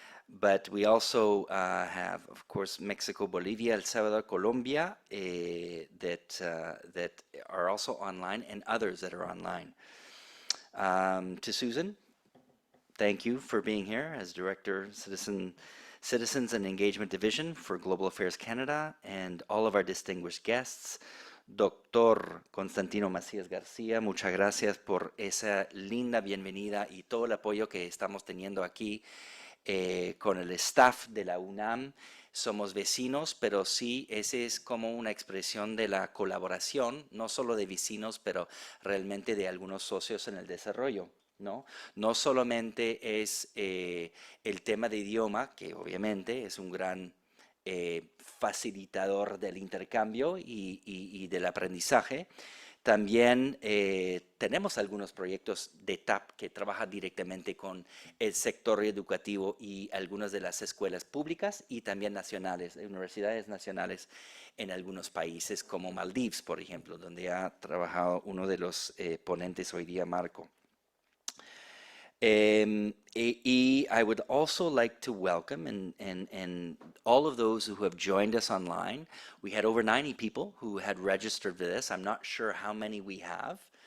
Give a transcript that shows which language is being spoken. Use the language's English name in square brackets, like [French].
[English] But we also have, of course, Mexico, Bolivia, El Salvador, Colombia, that are also online, and others that are online. To Susan, thank you for being here as Director, Citizens and Engagement Division for Global Affairs Canada, and all of our distinguished guests. [Spanish] Doctor Constantino Macías García, muchas gracias por esa linda bienvenida y todo el apoyo que estamos teniendo aquí con el staff de la UNAM. Somos vecinos, pero sí, ese es como una expresión de la colaboración, no solo de vecinos, pero realmente de algunos socios en el desarrollo, ¿no? No solamente es el tema de idioma, que obviamente es un gran facilitador del intercambio y del aprendizaje. También tenemos algunos proyectos de TAP que trabajan directamente con el sector educativo y algunas de las escuelas públicas y también nacionales, universidades nacionales en algunos países como Maldives, por ejemplo, donde ha trabajado uno de los ponentes hoy día, Marco. [English] I would also like to welcome and all of those who have joined us online. We had over 90 people who had registered for this. I'm not sure how many we have.